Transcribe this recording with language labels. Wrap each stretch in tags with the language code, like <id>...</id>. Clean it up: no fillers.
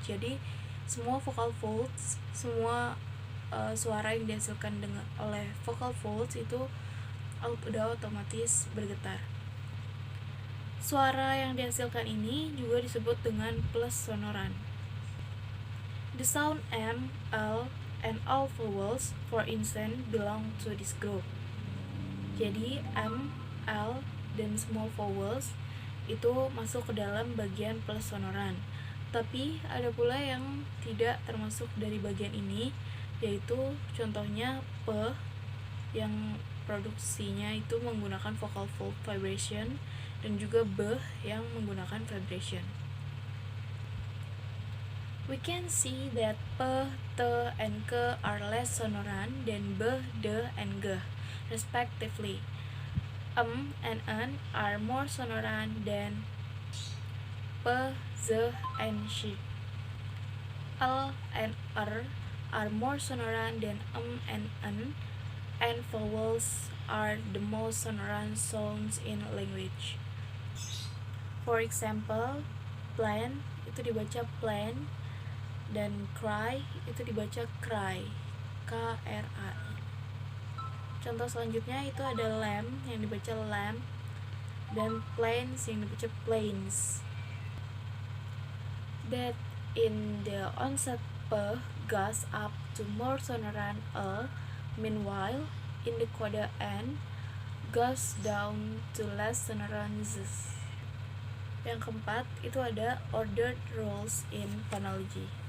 <id>Jadi, semua vocal folds, semua suara yang dihasilkan oleh vocal folds itu udah otomatis bergetar. Suara yang dihasilkan ini juga disebut dengan plus sonoran.</id> <en>The sound M, L, and all vowels, for instance, belong to this group.</en> <id>Jadi M, L, dan small vowels itu masuk ke dalam bagian plus sonoran. Tapi ada pula yang tidak termasuk dari bagian ini, yaitu contohnya P yang produksinya itu menggunakan vocal fold vibration, dan juga B yang menggunakan vibration.</id> <en>We can see that P, T, and K are less sonorant than B, D, and G, respectively. And N are more sonorant than P, Z, and Sh. L and R are more sonorant than and N, and vowels are the most sonorant sounds in language. For example,</en> <id>plan itu dibaca plan, dan cry itu dibaca cry, K-R-A-I. Contoh selanjutnya itu ada lamb yang dibaca lamp, dan planes yang dibaca planes.</id> <en>That in the onset P goes up to more sonorant A, meanwhile in the coda N goes down to less sonorant Z.</en> <id>Yang keempat itu ada ordered rules in phonology.</id>